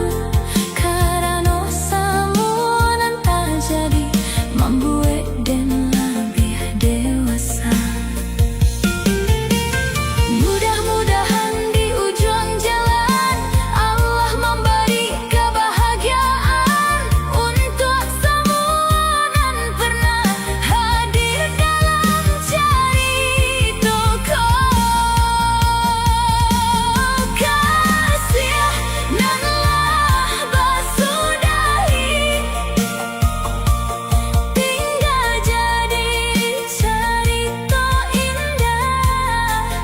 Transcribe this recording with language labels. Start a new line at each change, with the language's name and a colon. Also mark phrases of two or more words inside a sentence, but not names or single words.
Indonesian: Karena semua nan terjadi membuat dan lebih dewasa. Mudah-mudahan di ujung jalan Allah memberi kebahagiaan untuk semua nan pernah hadir dalam ceritaku.
Minangkabau: Kasih nan lah bersudahi, tinggal jadi cerita indah.